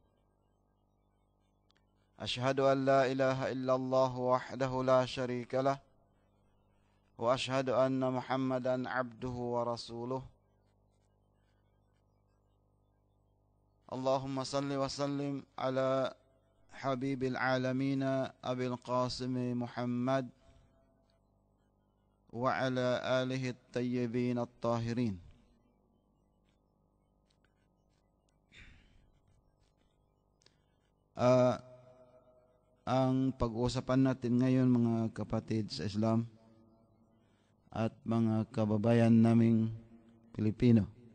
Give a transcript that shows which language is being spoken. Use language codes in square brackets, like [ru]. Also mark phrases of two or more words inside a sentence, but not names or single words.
[ar] أشهد أن لا إله إلا الله وحده لا شريك له وأشهد أن محمدا عبده ورسوله. اللهم صل وسلم على حبيب العالمين أبي القاسم محمد وعلى آله الطيبين الطاهرين. [tl] Ang pag-uusapan natin ngayon, mga kapatid sa Islam at mga kababayan naming Pilipino,